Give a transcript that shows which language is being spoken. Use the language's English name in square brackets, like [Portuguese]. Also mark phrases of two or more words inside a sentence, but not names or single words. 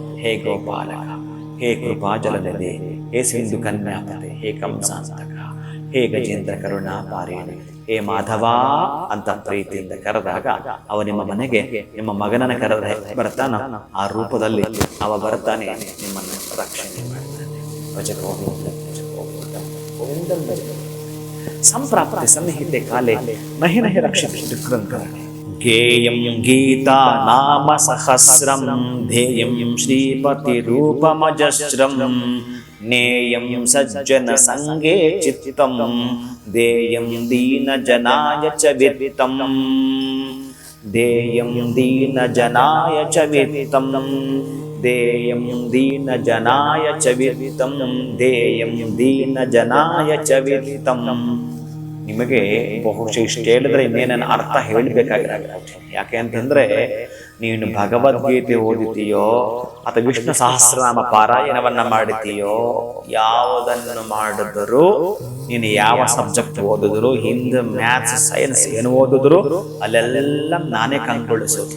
[Sanskrit] हे गोपालक, हे कृपा जलनिधि, हे सिंधु कन्यापते, हे कंसांतक, हे गजेंद्र करुणापारेण, हे माधव [Kannada] ಅಂತ ಪ್ರೀತಿಯಿಂದ ಕರೆದಾಗ ಅವ ನಿಮ್ಮ ಮನೆಗೆ ನಿಮ್ಮ ಮಗನನ್ನ ಕರೆದ ಬರ್ತಾನ, ಆ ರೂಪದಲ್ಲಿ ಅವ ಬರ್ತಾನೆ, ನಿಮ್ಮನ್ನು ರಕ್ಷಣೆ ಮಾಡ್ತಾನೆ. [Sanskrit] संप्राप्ति सन्निहिते काले नहि नहि रक्षित दुःखंकरणे. गेयं गीता नाम सहस्रं, ध्येयं श्रीपति रूपमजस्रं, नेयं सज्जन संगे चित्तं, देयं दीन जनाय च वित्तं, देयं दीन जनाय च वित्तं, देयं दीन जनाय च वित्तं, देयं दीन जनाय च वित्तं. [Kannada] ನಿಮಗೆ ಬಹುಶಃ ಇಷ್ಟು ಹೇಳಿದ್ರೆ ಇನ್ನೇನನ್ನು ಅರ್ಥ ಹೇಳಬೇಕಾಗಿರಲ್ಲ. ಯಾಕೆ ಅಂತಂದ್ರೆ, ನೀನು ಭಗವದ್ಗೀತೆ ಓದಿತೀಯೋ ಅಥವಾ ವಿಷ್ಣು ಸಹಸ್ರನಾಮ ಪಾರಾಯಣವನ್ನ ಮಾಡಿತೀಯೋ, ಯಾವುದನ್ನು ಮಾಡಿದರೂ ನೀನು ಯಾವ ಸಬ್ಜೆಕ್ಟ್ ಓದಿದ್ರು, ಹಿಂದೆ [English] maths science [Kannada] ಏನು ಓದಿದ್ರು ಅಲ್ಲೆಲ್ಲ ನಾನೇ ಕಂಡುಕೊಳ್ಳಿಸೋದು.